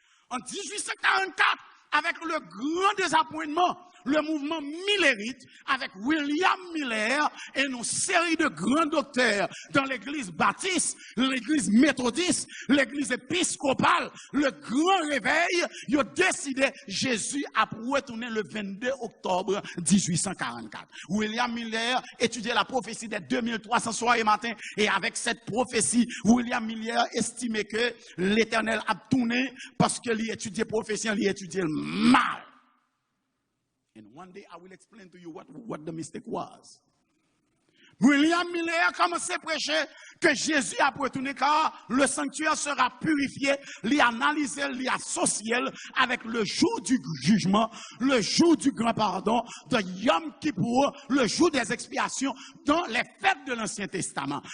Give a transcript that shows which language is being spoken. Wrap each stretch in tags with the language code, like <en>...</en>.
<fr>En 1844, avec le grand désappointement, le mouvement millérite, avec William Miller et une série de grands docteurs dans l'église baptiste, l'église méthodiste, l'église épiscopale, le grand réveil, ils ont décidé Jésus a retourné le 22 octobre 1844. William Miller étudiait la prophétie des 2300 soirs et matins, et avec cette prophétie, William Miller estimait que l'Éternel a tourné parce qu'il étudiait prophétie, il étudiait le mal.</fr> <en>And one day I will explain to you what the mistake was.</en> <fr>William Miller a commencé à prêcher que Jésus a retourné car le sanctuaire sera purifié, l'y analyser, l'y associer avec le jour du jugement, le jour du grand pardon, de Yom Kippour, le jour des expiations dans les fêtes de l'Ancien Testament.</fr>